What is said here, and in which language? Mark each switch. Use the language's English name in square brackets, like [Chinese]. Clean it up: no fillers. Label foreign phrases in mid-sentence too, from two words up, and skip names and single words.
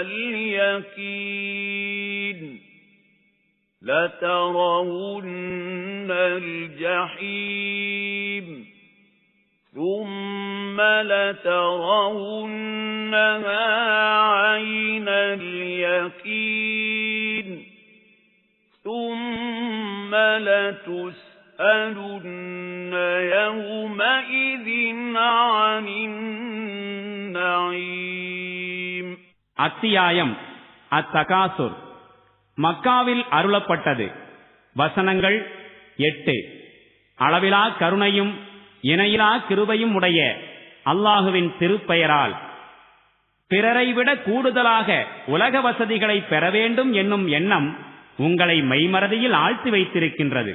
[Arabic] اليقين لترون الجحيم ثم لترونها عين اليقين ثم لتسألن يومئذ عن النعيم. [Tamil] அத்தியாயம் அத்தகாசுர். மக்காவில் அருளப்பட்டது. வசனங்கள் 8. அளவிலா கருணையும் இணையிலா கிருபையும் உடைய அல்லாஹுவின் திருப்பெயரால். பிறரை விட கூடுதலாக உலக வசதிகளை பெற வேண்டும் என்னும் எண்ணம் உங்களை மெய்மறதியில் ஆழ்த்தி வைத்திருக்கின்றது.